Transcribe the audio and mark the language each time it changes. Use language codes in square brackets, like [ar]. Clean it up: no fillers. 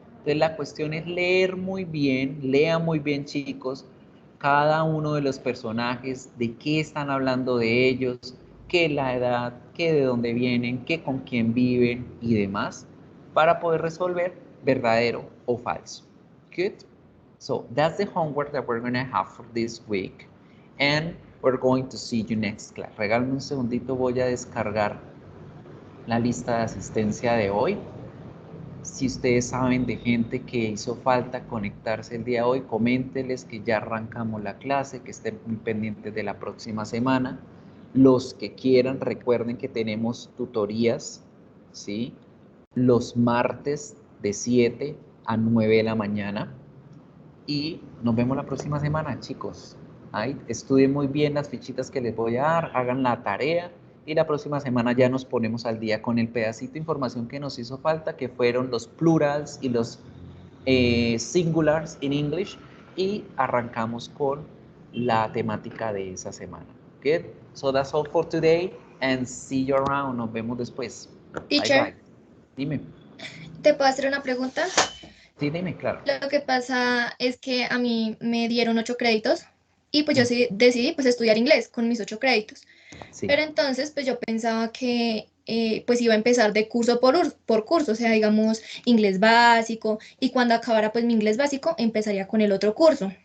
[es] Entonces la cuestión es leer muy bien, lean muy bien, chicos, cada uno de los personajes, de qué están hablando de ellos, qué la edad, qué de dónde vienen, qué con quién viven y demás, para poder resolver verdadero o falso. [en] Good. So that's the homework that we're going to have for this week, and we're going to see you next class. [es] Regálame un segundito, voy a descargar la lista de asistencia de hoy. Si ustedes saben de gente que hizo falta conectarse el día de hoy, coméntenles que ya arrancamos la clase, que estén muy pendientes de la próxima semana. Los que quieran, recuerden que tenemos tutorías, ¿sí? Los martes de 7 a 9 de la mañana. Y nos vemos la próxima semana, chicos. Ahí, estudien muy bien las fichitas que les voy a dar, hagan la tarea. Y la próxima semana ya nos ponemos al día con el pedacito de información que nos hizo falta, que fueron los plurals y los singulars [en] in English. [es] Y arrancamos con la temática de esa semana. [en] Good. So that's all for today, and see you around. [es] Nos vemos después. [en] Teacher, bye, bye. [es] Dime. ¿te puedo hacer una pregunta? Sí, dime, claro. Lo que pasa es que a mí me dieron 8 créditos y pues yo sí decidí pues estudiar inglés con mis 8 créditos. Sí. Pero entonces pues yo pensaba que pues iba a empezar de curso por curso, o sea, digamos inglés básico, y cuando acabara pues mi inglés básico empezaría con el otro curso.